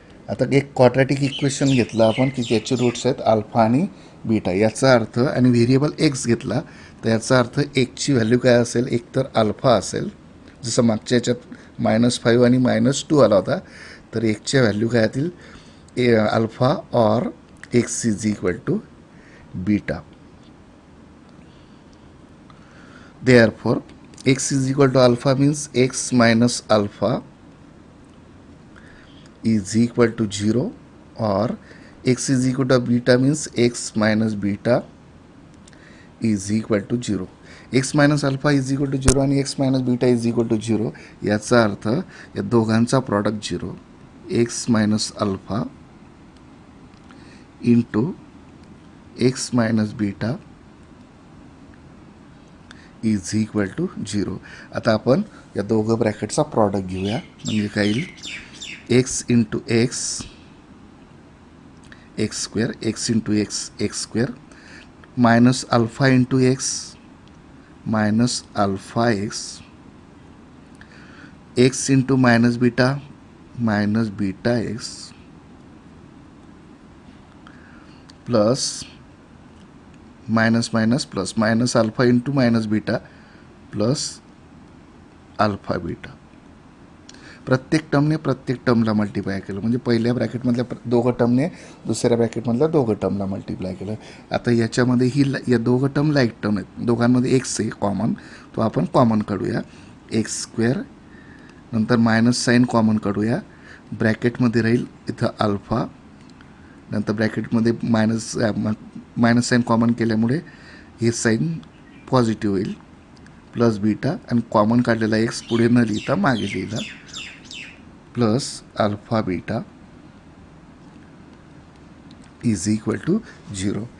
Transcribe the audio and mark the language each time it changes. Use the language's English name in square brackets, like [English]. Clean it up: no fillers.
[Marathi] आता एक quadratic equation घेतलं आपण की ज्याचे रूट्स आहेत अल्फा आणि बीटा, याचा अर्थ आणि व्हेरिएबल एक्स घेतला तर याचा अर्थ एकची व्हॅल्यू काय असेल, एक तर अल्फा असेल, जसं मागच्या याच्यात -5 आणि -2 आला होता, तर एकच्या व्हॅल्यू काय येतील [English] Alpha or x is equal to beta. Therefore, x is equal to alpha means x minus alpha is equal to 0, or x is equal to beta means x minus beta is equal to 0. x minus alpha is equal to 0 [Marathi] आणि [English] x minus beta is equal to 0. [Marathi] याचा अर्थ या दोघांचा product 0. [English] x minus alpha into x minus beta is equal to 0. [Marathi] आता आपण या दोघं ब्रॅकेटचा product घेऊया. म्हणजे काय येईल, [English] X into x x square, x into x x square, minus alpha into x minus alpha x, x into minus beta minus beta x, plus minus minus plus minus alpha into minus beta plus alpha beta. [Marathi] प्रत्येक टर्मने प्रत्येक टर्मला multiply केलं. म्हणजे पहिल्या ब्रॅकेटमधल्या दोघं टर्मने दुसऱ्या ब्रॅकेटमधल्या दोघं टर्मला multiply केलं. आता याच्यामध्ये या दोघं टर्म लाईक टर्म आहेत, दोघांमध्ये एक्स आहे कॉमन, तो आपण कॉमन काढूया. एक्स स्क्वेअर, नंतर मायनस साईन कॉमन काढूया, ब्रॅकेटमध्ये राहील इथं अल्फा, नंतर ब्रॅकेटमध्ये मायनस साईन कॉमन केल्यामुळे हे साईन पॉझिटिव्ह होईल, प्लस बीटा, आणि कॉमन काढलेला एक्स पुढे न लिहिता मागे लिहिला, [English] Plus alpha beta is equal to 0.